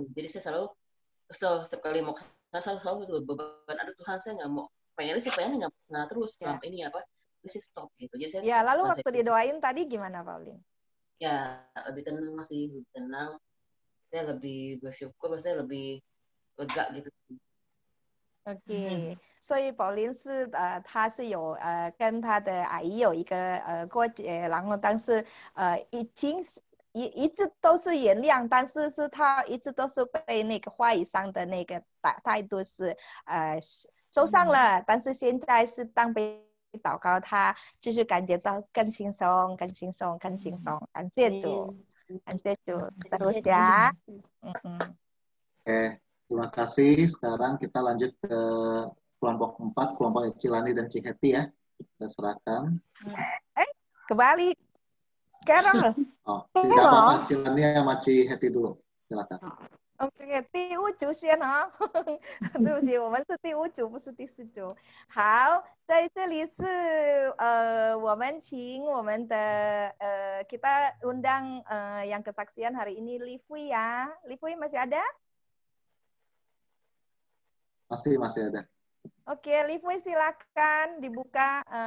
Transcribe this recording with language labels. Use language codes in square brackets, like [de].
[id] Jadi saya selalu setiap kali mau selalu beban, aduh Tuhan, saya nggak mau, pengennya nggak pernah terus selama ini terus stop gitu. Jadi saya, ya, lalu waktu didoain tadi gimana, Pauline? Ya, lebih tenang, lebih tenang. Saya lebih bersyukur, saya lebih lega gitu. [zh] OK，所以宝琳是她是有跟她的阿姨有一个过节，然后但是一直都是原谅，但是她一直都是被那个话语上的那个态度是受伤了，但是现在是当被祷告，她就是感觉到更轻松，感谢主， [id] terus ya。 Terima kasih. Sekarang kita lanjut ke kelompok 4, kelompok Cilani dan Ciheti ya. Kita serahkan. Kembali. Carol. Oh, tidak apa-apa. Cilania sama Ciheti dulu. Silakan. [zh] OK， 第五组先啊，对不起，我们是第五组，不是第四组。好，在这里是我们请我们的 [id] kita undang yang kesaksian hari ini Livui ya. Livui masih ada? Masih ada. Oke, Livui silakan dibuka.